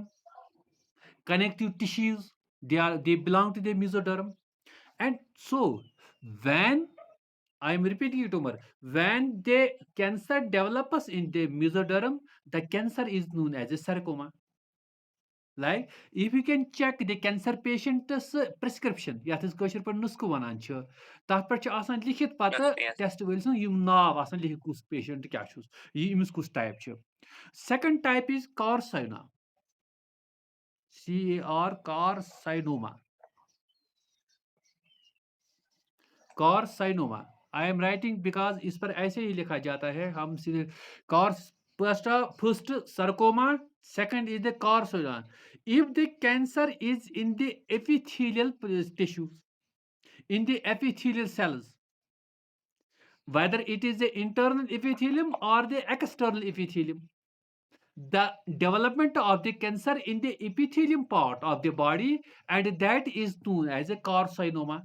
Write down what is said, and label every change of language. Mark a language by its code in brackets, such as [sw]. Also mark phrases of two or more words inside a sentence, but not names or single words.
[en] Connective tissues, they belong to the mesoderm. And so, when I am repeating it, Umar. When the cancer develops in the mesoderm, the cancer is known as a sarcoma. Like, if you can check the cancer patient's prescription, [ks] یَتھ أسۍ کٲشِر پٲٹھۍ نُسخہٕ وَنان چھِ, تَتھ پٮ۪ٹھ چھُ آسان لیکھِتھ پَتہٕ [en] Yes. [ks] ٹیسٹ وٲلۍ سُنٛد یِم ناو آسان لیکھِتھ کُس پیشنٹ کیٛاہ چھُس, أمِس کُس ٹایپ چھُ. [en] Second type is carcinoma. carcinoma. carcinoma. I am writing because [hi] इस पर ऐसे ही लिखा जाता है. हम सीधे [en] first sarcoma, second is the carcinoma. If the cancer is in the epithelial tissues, in the epithelial cells, whether it is the internal epithelium or the external epithelium, the development of the cancer in the epithelium part of the body, and that is known as a carcinoma.